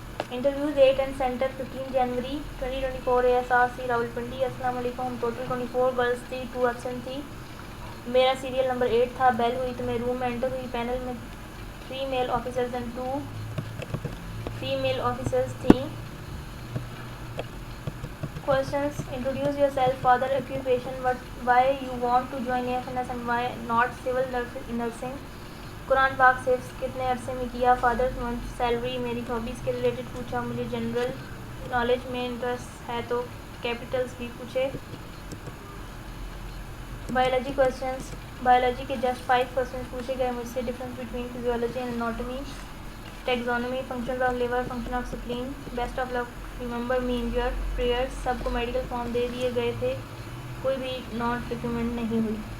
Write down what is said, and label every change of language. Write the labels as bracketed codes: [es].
[ur] Interview date and centre 15 January 2024 ASRC Rawalpindi. السلام علیکم، ہم ٹوٹل 24 گرلس تھی، 2 ایبسنٹ تھی۔ میرا سیریل نمبر 8 تھا۔ بیل ہوئی تو میں روم میں انٹر ہوئی۔ پینل میں 3 میل آفیسرز اینڈ 2 فیمیل آفیسرز تھیں۔ [en] Questions: Introduce yourself. Father, occupation, why you want to join AFNS and why not civil nursing. [ur] قرآن پاک سے کتنے عرصے میں کیا؟ Father month salary. میری ہابیز کے ریلیٹڈ پوچھا، مجھے جنرل نالج میں انٹرسٹ ہے تو کیپٹلس بھی پوچھے۔ بایولوجی کویشچنس، بایولوجی کے جسٹ 5 کویشچنس پوچھے گئے مجھ سے۔ Difference between physiology and anatomy, ٹیکزانومی، functions of liver, function of سپلین۔ [en] Best of luck, remember me in your prayers. [ur] سب کو میڈیکل فارم دے دیے گئے تھے، کوئی بھی ناٹ ریکمنڈ نہیں ہوئی۔